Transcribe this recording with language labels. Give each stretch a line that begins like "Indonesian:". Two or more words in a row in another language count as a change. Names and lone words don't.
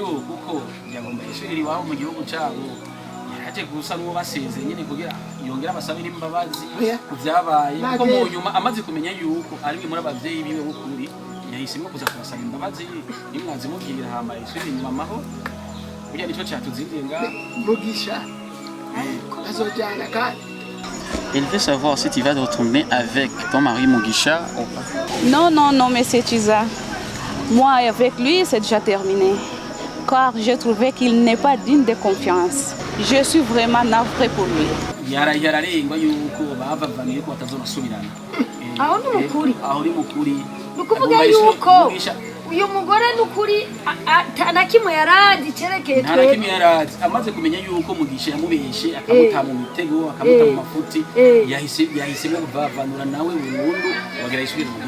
Rundi: kuko yagomba ishuri iwabo mu gihugu cyabo yaje gusa n'uwo baseze nyine kugira yongera abasabira imbabazi kuvyabaye kuko mu nyuma amaze kumenya yuko ari muri abavyeyi biwe bukuri yahisemo kuza kubasaba imbabazi nimwazi mubwira hama ishuri inyuma maho kugira nico cyatuzindiye nga Mugisha azojana kandi.
French: Elle veut savoir si tu vas te retourner avec ton mari Mugisha ou pas. Non, monsieur Chiza. Moi, avec lui, c'est déjà terminé. Car j'ai trouvé qu'il n'est pas digne de confiance. Je suis vraiment navrée pour lui.
Rundi: Yararengwa yuko bavavaniye ko batazonasubirana. Aho ni mukuri. Aho ni mukuri. Nukuvuga yuko uyu mugore nukuri atanakimwe yarazi cerekeye twe. Ntarakimwe yarazi amaze kumenya yuko Mugisha yamubeshe akamuta mu mitego akamuta mu mafuti yahise kuvavanura nawe burundu bagira isubire mu gihe.